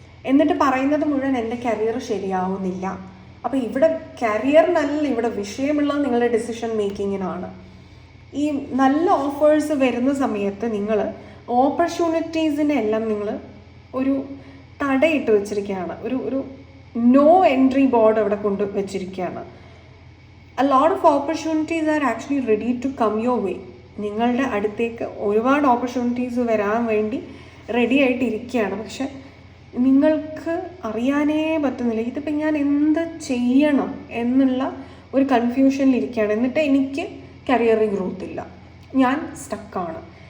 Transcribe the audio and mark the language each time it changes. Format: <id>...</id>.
<ml>എന്നിട്ട് പറയുന്നത് മുഴുവൻ എൻ്റെ കരിയർ ശരിയാവുന്നില്ല. അപ്പോൾ ഇവിടെ കരിയറിനല്ല ഇവിടെ വിഷയമുള്ളത് നിങ്ങളുടെ ഡിസിഷൻ മേക്കിങ്ങിനാണ്. ഈ നല്ല ഓഫേഴ്സ് വരുന്ന സമയത്ത് നിങ്ങൾ ഓപ്പർച്യൂണിറ്റീസിനെ എല്ലാം നിങ്ങൾ ഒരു തടയിട്ട് വെച്ചിരിക്കുകയാണ്. ഒരു നോ എൻട്രി ബോർഡ് അവിടെ കൊണ്ട് വെച്ചിരിക്കുകയാണ്.</ml> <en>A lot of opportunities are actually ready to come your way.</en> <ml>നിങ്ങളുടെ അടുത്തേക്ക് ഒരുപാട് ഓപ്പർച്യൂണിറ്റീസ് വരാൻ വേണ്ടി റെഡി ആയിട്ട് ഇരിക്കുകയാണ്. പക്ഷെ നിങ്ങൾക്ക് അറിയാനേ പറ്റുന്നില്ല, ഇതിപ്പോൾ ഞാൻ എന്ത് ചെയ്യണം എന്നുള്ള ഒരു കൺഫ്യൂഷനിലിരിക്കുകയാണ്. എന്നിട്ട് എനിക്ക് കരിയറിൽ ഗ്രോത്ത് ഇല്ല, ഞാൻ സ്റ്റക്കാണ്.</ml>